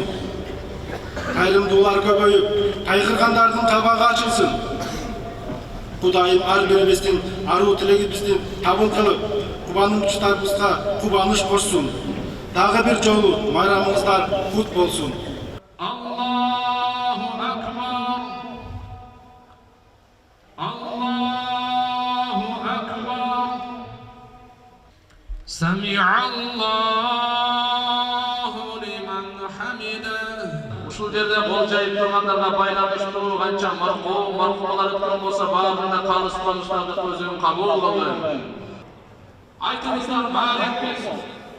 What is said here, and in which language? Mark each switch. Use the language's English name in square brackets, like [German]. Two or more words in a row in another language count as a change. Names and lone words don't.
[Kyrgyz] Кайрымдуулар көбөйүп, кайгыргандардын кабагы ачылсын. Кудайым ар бирибиздин аруу тилегибизди кабыл кылып, кубанычтарыбызга кубаныч кошсун. Дагы бир жолу майрамыңыздар кут болсун. [Arabic] الله أكبر. الله أكبر. سمع الله لمن حمده. [Kyrgyz] Ушул жерде кол жайып тургандарга байланыштыруу канча мархумалар өткөн болсо баарына калыс кубанычтарды өзүм кабыл кылдым. Айтыңыздар баары